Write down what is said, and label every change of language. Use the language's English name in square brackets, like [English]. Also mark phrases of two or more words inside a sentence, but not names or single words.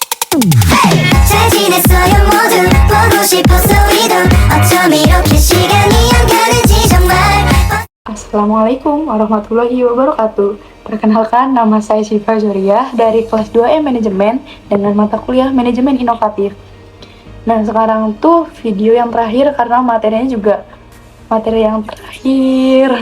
[Korean] 잘 지냈어요 모두 보고 싶어서 우리도 어쩜 이렇게 시간이 안 가는지 정말. [Arabic] السلام عليكم ورحمة الله وبركاته. [Indonesian] Perkenalkan, nama saya Syifa Zuriah dari kelas 2M Manajemen dengan mata kuliah Manajemen Inovatif. Nah, sekarang tuh video yang terakhir karena materinya juga materi yang terakhir.